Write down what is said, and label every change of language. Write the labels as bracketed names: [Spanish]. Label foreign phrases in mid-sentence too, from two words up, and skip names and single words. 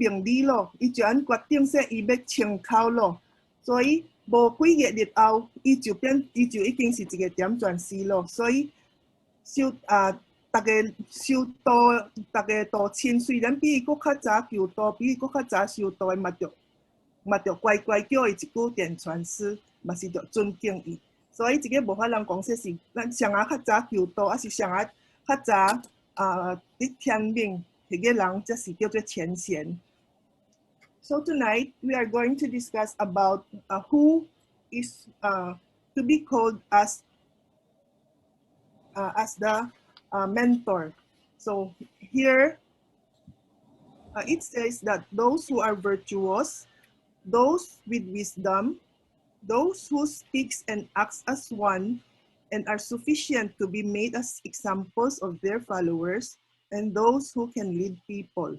[Min Nan Chinese] 明理咯，伊就按决定说伊要清口咯，所以无几个日后，伊就已经是一个点传师咯，所以大家修道，大家道亲虽然比伊佫较早求道，比伊佫较早修道的嘛着乖乖叫伊一句点传师，嘛是着尊敬伊。所以这个无法人讲说是咱上较早求道，还是上较早伫天命迄个人，才是叫做前贤。 [English] So tonight we are going to discuss about who is to be called as the mentor. So here it says that those who are virtuous, those with wisdom, those who speaks and acts as one and are sufficient to be made as examples of their followers, and those who can lead people.